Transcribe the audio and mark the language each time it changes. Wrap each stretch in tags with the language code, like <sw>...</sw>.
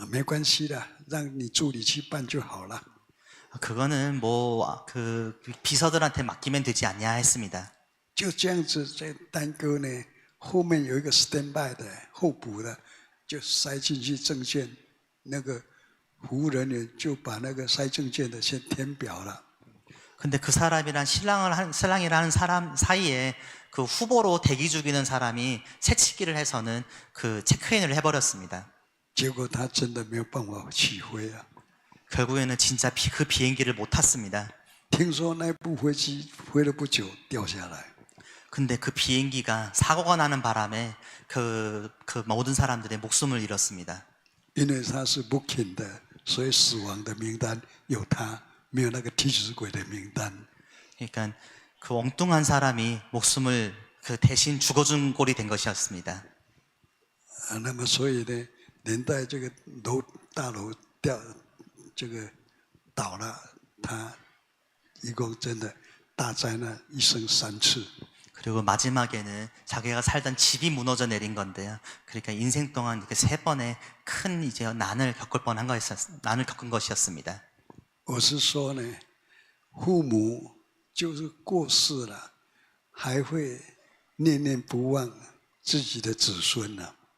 <zh>没关系的，让你助理去办就好了。</zh> <ko>그거는 뭐 그 비서들한테 맡기면 되지 않냐 했습니다.</ko> <zh>就这样子在耽搁呢，后面有一个 standby 的候补的，就塞进去证件，那个服务人员就把那个塞证件的先填表了。</zh> <ko>근데 그 사람이랑 신랑이라는 사람 사이에 그 후보로 대기 중이는 사람이 새치기를 해서는 그 체크인을 해버렸습니다.</ko> <zh>结果他真的没有办法起飞啊！</zh> <ko>결국에는 진짜 그 비행기를 못 탔습니다.</ko> <zh>听说那部飞机飞了不久掉下来。</zh> <ko>근데 그 비행기가 사고가 나는 바람에 그 모든 사람들의 목숨을 잃었습니다.</ko> <zh>因为他是 booking 的，所以死亡的名单有他，没有那个替死鬼的名单。</zh> <ko>그러니까 그 엉뚱한 사람이 목숨을 그 대신 죽어준 꼴이 된 것이었습니다.</ko> <zh>那么所以呢，连带这个大楼这个倒了，他一共真的大灾难一生3次。</zh> <ko>그리고 마지막에는 자기가 살던 집이 무너져 내린 건데요. 그러니까 인생 동안 이렇게 3번의 큰 이제 난을 겪은 것이었습니다.</ko> <zh>我是说呢，父母就是过世了，还会念念不忘自己的子孙呢。</zh>